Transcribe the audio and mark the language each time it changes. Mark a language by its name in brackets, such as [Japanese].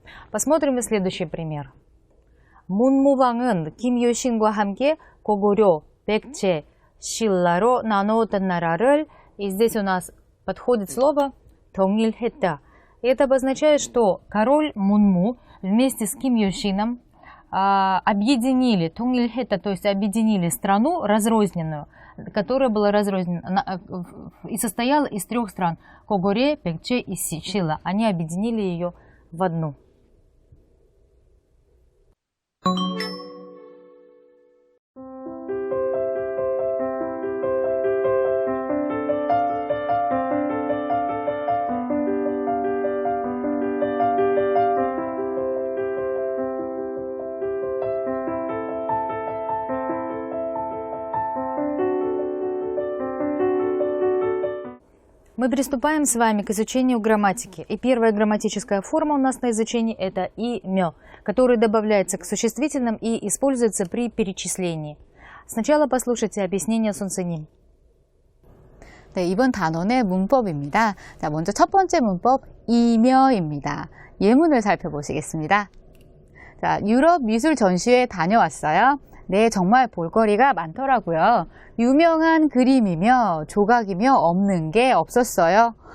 [Russian] Посмотрим следующий пример. [Korean] 문무왕은 김유신과 함께 고구려, 백제, 신라로 나누었던 나라를, [Russian] и здесь у нас подходит слово [Korean] 통일했다. [Russian] Это обозначает, что король Мунму вместе с Ким Юшином объединили, 통일했다, то есть объединили страну разрозненную, которая была разрознена и состояла из 3 стран – Когоре, Пекче и Сичила. Они объединили ее в одну. Мы приступаем с вами к изучению грамматики. И первая грамматическая форма у нас на изучении – это имё, который добавляется к существительным и используется при перечислении. Сначала послушайте объяснение Сунсеним. [Korean] 네, 이번 단원의 문법입니다. 자, 먼저 첫 번째 문법 임여입니다. 예문을 살펴보시겠습니다. 자, 유럽 미술 전시회에 다녀왔어요. 네, 정말 볼거리가 많더라고요. 유명한 그림이며 조각이며 없는 게 없었어요.